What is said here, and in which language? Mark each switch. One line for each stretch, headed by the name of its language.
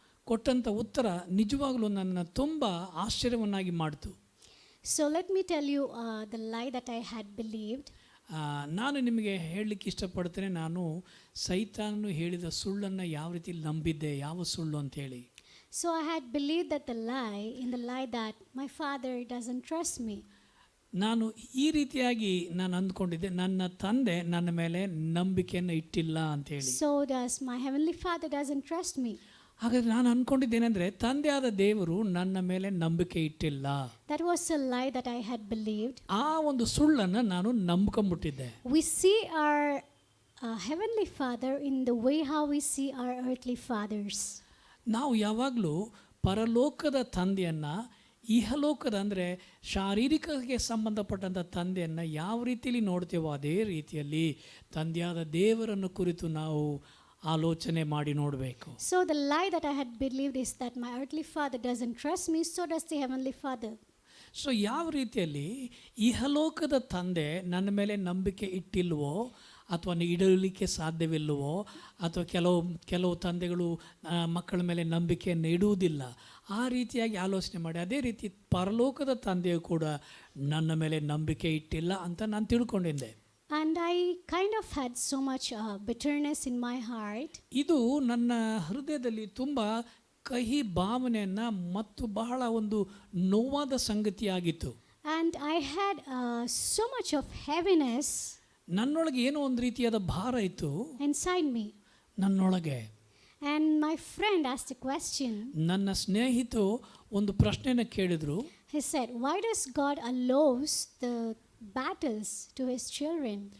Kannada: ಕೊಟ್ಟಂಥ ಉತ್ತರ ನಿಜವಾಗಲೂ ನನ್ನ ತುಂಬ ಆಶ್ಚರ್ಯವನ್ನಾಗಿ ಮಾಡಿತು.
English: So let me tell you the lie that I had believed.
Kannada: ನಾನು ನಿಮಗೆ ಹೇಳಲಿಕ್ಕೆ ಇಷ್ಟಪಡ್ತೇನೆ, ನಾನು ಸೈತಾನನು ಹೇಳಿದ ಸುಳ್ಳನ್ನು ಯಾವ ರೀತಿ ನಂಬಿದ್ದೆ, ಯಾವ ಸುಳ್ಳು ಅಂತ ಹೇಳಿ.
English: So I had believed that the lie that my father doesn't trust me.
Kannada: ನಾನು ಈ ರೀತಿಯಾಗಿ ನಾನು ಅಂದ್ಕೊಂಡಿದ್ದೆ, ನನ್ನ ತಂದೆ ನನ್ನ ಮೇಲೆ ನಂಬಿಕೆಯನ್ನು ಇಟ್ಟಿಲ್ಲ ಅಂತ ಹೇಳಿ.
English: So does my heavenly father doesn't trust me.
Kannada: ಹಾಗಾದ್ರೆ ನಾನು ಅನ್ಕೊಂಡಿದ್ದೇನೆಂದ್ರೆ ತಂದೆಯಾದ ದೇವರು ನನ್ನ ಮೇಲೆ ನಂಬಿಕೆ ಇಟ್ಟಿಲ್ಲ.
English: That was a lie that I had believed.
Kannada: ಆ ಒಂದು ಸುಳ್ಳನ್ನು ನಾನು ನಂಬ್ಕೊಂಡ್ಬಿಟ್ಟಿದ್ದೆ.
English: We see our Heavenly Father in the way how we see our earthly fathers.
Kannada: ನಾವು ಯಾವಾಗಲೂ ಪರಲೋಕದ ತಂದೆಯನ್ನು ಇಹಲೋಕದ ಅಂದರೆ ಶಾರೀರಿಕಕ್ಕೆ ಸಂಬಂಧಪಟ್ಟಂಥ ತಂದೆಯನ್ನು ಯಾವ ರೀತಿಯಲ್ಲಿ ನೋಡ್ತೇವೋ ಅದೇ ರೀತಿಯಲ್ಲಿ ತಂದೆಯಾದ ದೇವರನ್ನು ಕುರಿತು ನಾವು ಆಲೋಚನೆ ಮಾಡಿ ನೋಡಬೇಕು.
English: So the lie that I had believed is that my earthly father doesn't trust me, so does the Heavenly Father.
Kannada: So ಯಾವ ರೀತಿಯಲ್ಲಿ ಇಹಲೋಕದ ತಂದೆ ನನ್ನ ಮೇಲೆ ನಂಬಿಕೆ ಇಟ್ಟಿಲ್ವೋ ಅಥವಾ ಇಡಲಿಕ್ಕೆ ಸಾಧ್ಯವಿಲ್ಲವೋ ಅಥವಾ ಕೆಲವು ತಂದೆಗಳು ಮಕ್ಕಳ ಮೇಲೆ ನಂಬಿಕೆಯನ್ನು ಇಡುವುದಿಲ್ಲ, ಆ ರೀತಿಯಾಗಿ ಆಲೋಚನೆ ಮಾಡಿ ಅದೇ ರೀತಿ ಪರಲೋಕದ ತಂದೆಯು ಕೂಡ ನನ್ನ ಮೇಲೆ ನಂಬಿಕೆ ಇಟ್ಟಿಲ್ಲ ಅಂತ ನಾನು ತಿಳ್ಕೊಂಡಿದ್ದೆ.
English: And I kind of had so much bitterness in my heart.
Kannada: ಇದು ನನ್ನ ಹೃದಯದಲ್ಲಿ ತುಂಬ ಕಹಿ ಭಾವನೆಯನ್ನು ಮತ್ತು ಬಹಳ ಒಂದು ನೋವಾದ ಸಂಗತಿಯಾಗಿತ್ತು.
English: And I had so much of heaviness
Kannada: ನನ್ನೊಳಗೆ ಏನೋ ಒಂದು ರೀತಿಯಾದ ಭಾರ ಇತ್ತು
English: inside me.
Kannada: ನನ್ನೊಳಗೆ.
English: And my friend asked a question.
Kannada: ನನ್ನ ಸ್ನೇಹಿತು ಒಂದು ಪ್ರಶ್ನೆನ ಕೇಳಿದ್ರು.
English: He said, why does God allows the battles to his children?